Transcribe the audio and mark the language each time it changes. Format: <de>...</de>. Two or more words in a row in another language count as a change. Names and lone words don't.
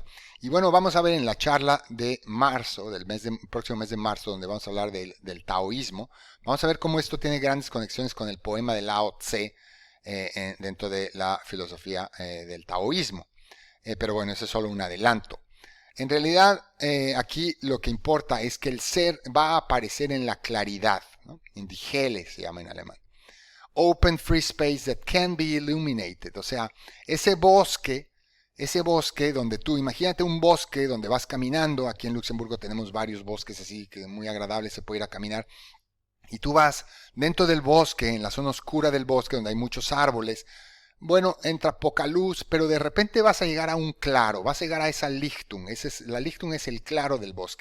<es>Y bueno, vamos a ver en la charla de marzo, próximo mes de marzo, donde vamos a hablar del taoísmo, vamos a ver cómo esto tiene grandes conexiones con el poema de Lao Tse dentro de la filosofía del taoísmo. Pero bueno, ese es solo un adelanto. En realidad, aquí lo que importa es que el ser va a aparecer en la claridad, ¿no?</es> <de>In die Helle</de> <es>se llama en alemán.</es> <en>Open free space that can be illuminated.</en> <es>O sea, ese bosque donde tú, imagínate un bosque donde vas caminando, aquí en Luxemburgo tenemos varios bosques así que muy agradables, se puede ir a caminar, y tú vas dentro del bosque, en la zona oscura del bosque donde hay muchos árboles, bueno, entra poca luz, pero de repente vas a llegar a un claro, vas a llegar a esa Lichtung, la Lichtung es el claro del bosque.</es>